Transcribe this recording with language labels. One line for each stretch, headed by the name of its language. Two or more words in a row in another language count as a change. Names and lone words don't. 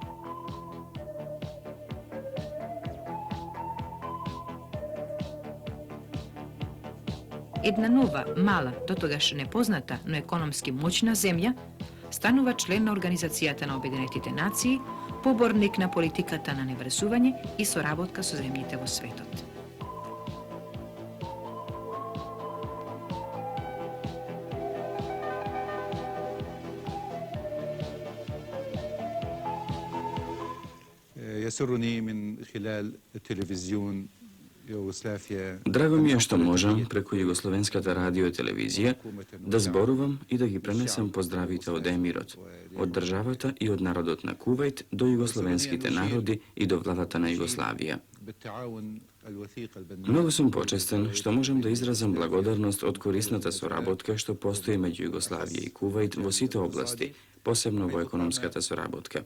Macedonian: Една нова, мала, дотогаш непозната, но економски моќна земја, станува член на Организацијата на Обединетите нации, поборник на политиката на неврзување и соработка со земјите во светот.
Arabic: يسرني من خلال التلفزيون يوغوسلافيا.
Macedonian: Драго ми е што можам преку Југословенската радио и телевизија да зборувам и да ги пренесам поздравите од емирот, од државата и од народот на Кувајт до југословенските народи и до владата на Југославија. Многу сум почестен што можам да изразам благодарност од корисната соработка што постои меѓу Југославија и Кувајт во сите области, посебно во економската соработка.